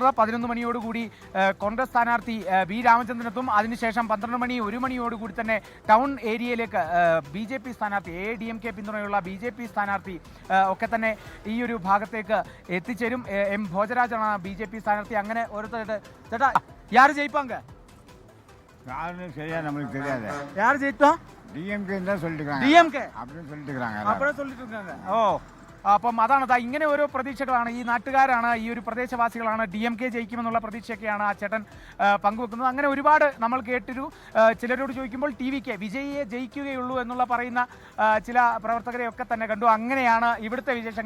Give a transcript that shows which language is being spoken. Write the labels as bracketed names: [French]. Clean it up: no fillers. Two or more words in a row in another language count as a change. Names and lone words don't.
[Malayalam] 11 മണിയോടുകൂടി കോൺഗ്രസ് സ്ഥാനാർത്ഥി B. രാമചന്ദ്രനെത്തും. അതിനുശേഷം 12 മണി 1 മണിയോടുകൂടി തന്നെ ടൗൺ ഏരിയയിലേക്ക് BJP സ്ഥാനാർത്ഥി, AIDMK പിന്തുണയുള്ള BJP സ്ഥാനാർത്ഥി ഒക്കെ തന്നെ ഈ ഒരു ഭാഗത്തേക്ക് എത്തിച്ചേരും. M. ഭോജരാജാണ് BJP സ്ഥാനാർത്ഥി. അങ്ങനെ ഓരോരുത്തരുടെ ചേട്ടാ [Tamil] யாரு ஜெயிப்பாங்க? யாருன்னு சரியா நம்மளுக்கு தெரியாது. யார் ஜெயித்தா? DMK தான் சொல்லிட்டுருக்காங்க. DMK அப்படின்னு சொல்லிட்டு இருக்காங்க. அப்படியே சொல்லிட்டு இருக்காங்க. [Malayalam] ഓ, അപ്പം അതാണ് ഇങ്ങനെ ഓരോ പ്രതീക്ഷകളാണ്. ഈ നാട്ടുകാരാണ്, ഈ ഒരു പ്രദേശവാസികളാണ് DMK ജയിക്കുമെന്നുള്ള പ്രതീക്ഷയൊക്കെയാണ് ആ ചേട്ടൻ പങ്കുവെക്കുന്നത്. അങ്ങനെ ഒരുപാട് നമ്മൾ കേട്ടൊരു ചിലരോട് ചോദിക്കുമ്പോൾ TVK വിജയിയെ ജയിക്കുകയുള്ളൂ എന്നുള്ള പറയുന്ന ചില പ്രവർത്തകരെയൊക്കെ തന്നെ കണ്ടു. അങ്ങനെയാണ് ഇവിടുത്തെ വിശേഷങ്ങൾ.